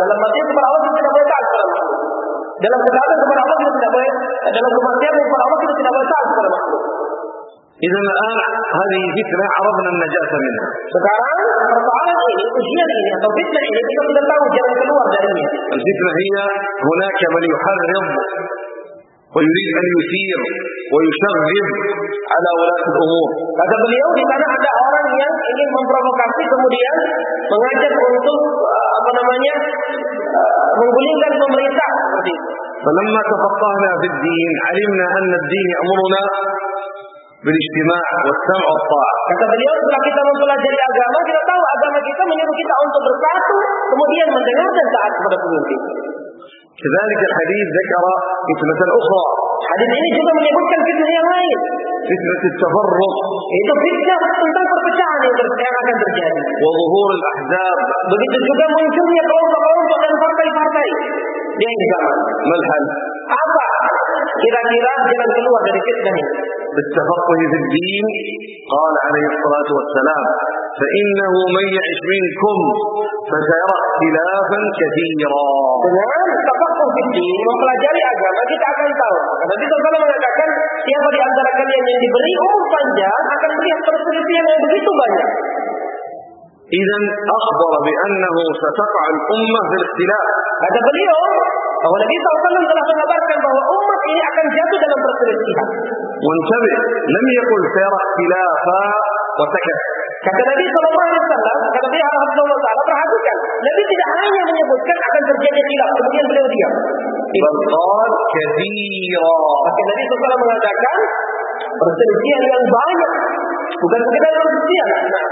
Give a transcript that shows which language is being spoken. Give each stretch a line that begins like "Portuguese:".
Indonesian: Dalam maksiat kepada Allah kita tidak boleh taat kepada makhluk. Dalam ketaatan kepada Allah kita tidak boleh dalam kemaksiatan kepada Allah kita tidak boleh taat kepada makhluk.
Arabic: إذا الآن هذه فتنة عرضنا النجاة منها.
Indonesian: sekarang persoalan ini ujian ini atau fitnah ini kita tidak tahu jalan keluar darinya.
Arabic: الفتنه هي هناك من يحرض ويريد أن يثير ويشغب على ولاة الأمور.
Indonesian: kata beliau di sana ada orang yang ingin memprovokasi kemudian mengajak untuk apa namanya menggulingkan pemerintah.
Arabic: فلما تفقهنا في الدين علمنا أن الدين أمرنا بالاجتماع والسمع والطاعة.
Indonesian: kata beliau setelah kita mempelajari agama kita tahu agama kita menyuruh kita untuk bersatu kemudian mendengar dan taat kepada pemimpin.
Arabic: كذلك الحديث ذكر فتنة أخرى.
Indonesian: حديث ini juga menyebutkan fitnah yang lain.
Arabic: فتنة التفرق.
Indonesian: itu fitnah tentang perpecahan yang akan terjadi.
Arabic: وظهور الأحزاب.
Indonesian: begitu juga munculnya kelompok-kelompok dan partai-partai. yang zaman.
Arabic: ما الحل؟
Indonesian: apa kira-kira jalan keluar dari fitnah ini؟
Arabic: بالتفقه في الدين قال عليه الصلاة والسلام فإنه من يعش منكم فسيرى اختلافا كثيرا.
Indonesian: dengan
Arabic: تفقه في الدين
Indonesian: mempelajari agama kita akan tahu. Nabi SAW mengatakan siapa di antara kalian yang diberi umur panjang akan melihat perselisihan yang begitu banyak.
Arabic: إذا أخبر بأنه ستقع الأمة في الاختلاف.
Indonesian: هذا beliau bahwa Nabi SAW telah mengabarkan bahwa umat ini akan jatuh dalam perselisihan.
Arabic: وانتبه لم يقل سيرى اختلافا وسكت.
Indonesian: kata Nabi SAW kata dia Rasulullah SAW perhatikan Nabi tidak hanya menyebutkan akan terjadi khilaf kemudian beliau diam.
Arabic: بل كثيرا.
Indonesian: maka Nabi SAW mengatakan perselisihan yang banyak bukan sekedar perselisihan.